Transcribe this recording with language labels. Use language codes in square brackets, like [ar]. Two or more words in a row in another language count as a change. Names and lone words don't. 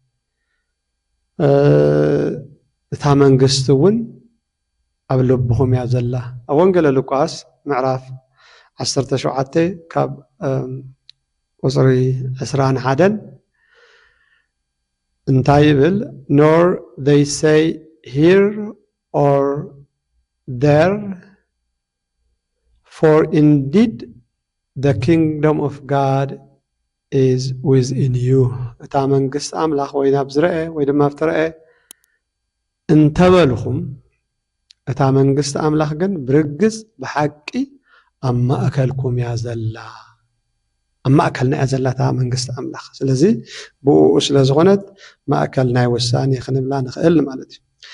[ti] እታ መንግስቲ እውን ኣብ ልብኹም እያ ዘላ ኣብ ወንጌል ሉቃስ ምዕራፍ 17 ካብ ቁፅሪ 21 እንታይ ይብል [en] nor they say here or there for indeed the kingdom of God is within you [ti] እታ መንግስት ኣምላኽ ወይ ናብ ዝረአ ወይ ድማ ኣብትረአ እንተበልኹም እታ መንግስት ኣምላኽ ግን ብርግጽ ብሓቂ ኣብ ማእከልኩም እያ ዘላ ኣብ ማእከልና እያ ዘላ እታ መንግስት ኣምላኽ ስለዚ ብኡ ስለ ዝኾነት ማእከል ናይ ውሳኔ ክንብላ ንኽእል ማለት እዩ